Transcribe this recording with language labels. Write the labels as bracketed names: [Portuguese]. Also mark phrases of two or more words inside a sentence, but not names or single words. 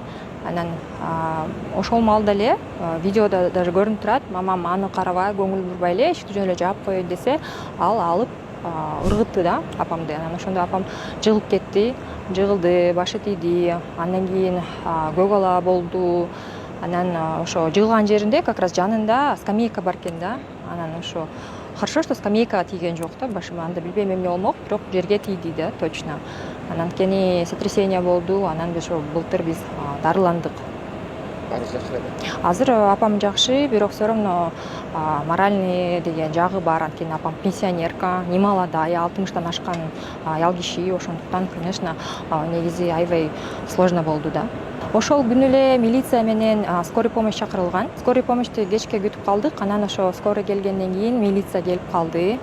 [Kyrgyz] Анан ошол маалда эле видеодо даже көрүнүп турат, мамам аны карабай, көңүл бурбай эле эшикти жөн эле жаап коеюн десе, ал алып ыргытты да апамды. Анан ошондо апам жыгылып кетти, жыгылды, башы тийди. Андан кийин көк ала болду. Анан ошо жыгылган жеринде как раз жанында скамейка бар экен да. Анан ошо [Russian] хорошо, что [Kyrgyz] скамейкага тийген жок да, башыма. Анда билбейм эмне болмок, бирок жерге тийди да, точно. Анан кийин сотрясение болду. Анан ошо былтыр биз дарыландык. Азыр апам жакшы, бирок [Russian] все равно моральный [Kyrgyz] деген жагы бар. Анткени апам пенсионерка, немолодая, 60-тан ашкан аял киши, ошондуктан, конечно, негизи аябай сложно болду да. Ошол күнү эле милиция менен [Russian] скорый помощь [Kyrgyz] чакырылган. Скорый помощьту кечке күтүп калдык. Анан ошо скорый келгенден кийин милиция келип калды.